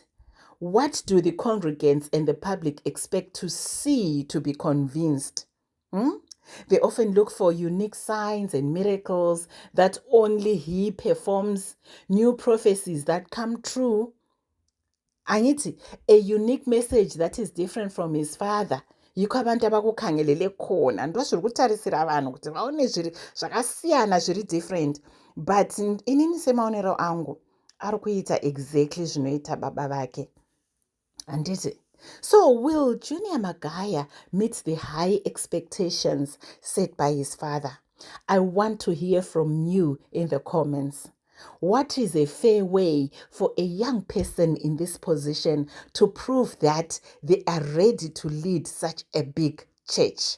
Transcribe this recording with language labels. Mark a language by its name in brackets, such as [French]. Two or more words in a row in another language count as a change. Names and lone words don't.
[English] What do the congregants and the public expect to see to be convinced? They often look for unique signs and miracles that only he performs, new prophecies that come true. Angithi, a unique message that is different from his father. [North Ndebele] Yikho abantu abakukhangelele khona [Shona] ndozviri kutarisira vanhu kuti vaone zviri zvakasiyana zviri different, but inini semaonero angu ari kuita exactly zvinoita baba vake. Anditi. [English] So will Junior Magaya meet the high expectations set by his father? I want to hear from you in the comments. What is a fair way for a young person in this position to prove that they are ready to lead such a big church?